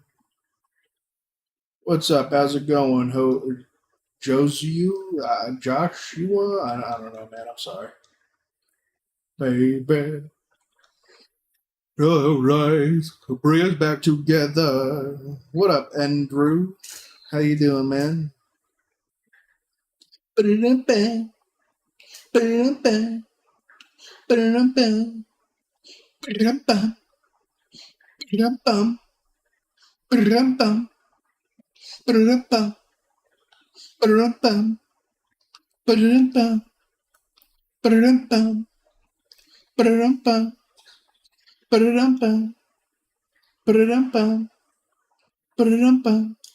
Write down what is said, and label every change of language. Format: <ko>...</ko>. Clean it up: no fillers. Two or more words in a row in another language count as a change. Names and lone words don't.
<en>What's up? How's it going? Josie? Joshua? I don't know, man. I'm sorry. Baby. All right. Bring us back together. What up, Andrew? How you doing, man? Ba-da-dum-bam, ba-da-dum-bam, ba-da-dum-bam, ba-da-dum-bam, ba-da-dum-bam, ba-da-dum-bam, ba-da-dum-bam, ba-da-dum-bam, ba-da-dum-bam, ba-da-dum-bam, ba-da-dum-bam, ba-da-dum-bam, ba-da-dum-bam, ba-da-dum-bam,</en>